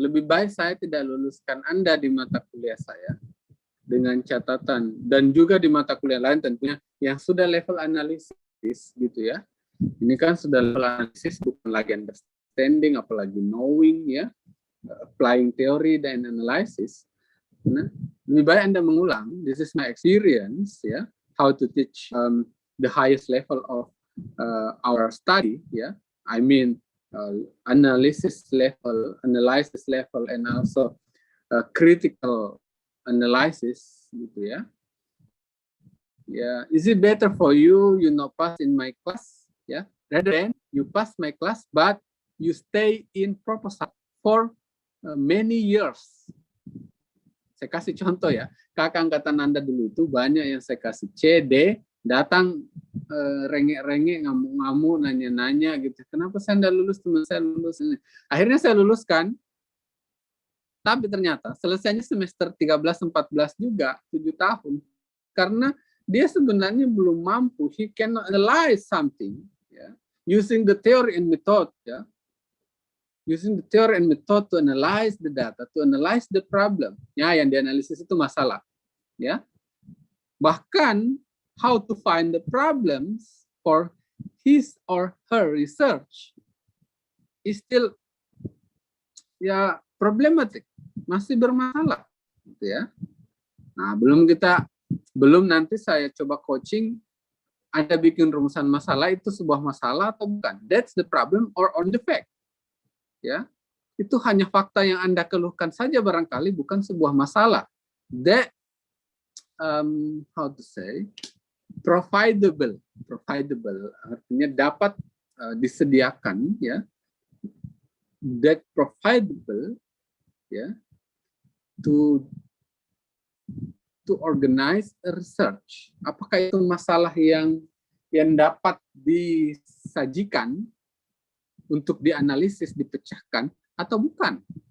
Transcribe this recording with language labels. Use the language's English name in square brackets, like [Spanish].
[Indonesian] Lebih baik saya tidak luluskan Anda di mata kuliah saya dengan catatan, dan juga di mata kuliah lain tentunya yang sudah level analisis gitu ya. Ini kan sudah level analisis, bukan lagi understanding, apalagi knowing ya, [English] applying theory [Indonesian] dan analysis. Nah, lebih baik Anda mengulang. [English] This is my experience ya, how to teach the highest level of our study ya. I mean analysis level, and also critical analysis gitu ya. Is it better for you not pass in my class ya, rather than you pass my class but you stay in proposal for many years. [Indonesian] Saya kasih contoh ya, kakak angkatan Anda dulu itu banyak yang saya kasih C, D, datang rengek-rengek, ngamuk-ngamuk, nanya-nanya gitu. Kenapa saya tidak lulus, teman saya lulus? Akhirnya saya luluskan, Tapi ternyata selesainya semester 13-14 juga, 7 tahun. Karena dia sebenarnya belum mampu, [English] he cannot analyze something, ya, using the theory and method, ya. Using the theory and method to analyze the data, to analyze the problem. [Indonesian] Ya, yang dianalisis itu masalah, ya. Bahkan [English] how to find the problems for his or her research is still ya problematic, [Indonesian] masih bermasalah, gitu ya. Nah, belum nanti saya coba coaching, Anda bikin rumusan masalah itu sebuah masalah atau bukan? [English] That's the problem or on the fact. [Indonesian] Ya, itu hanya fakta yang Anda keluhkan saja barangkali, bukan sebuah masalah. [English] That how to say, providable [Indonesian] artinya dapat disediakan, [English] ya. That providable, ya, to organize a research. [Indonesian] Apakah itu masalah yang dapat disajikan untuk dianalisis, dipecahkan, atau bukan?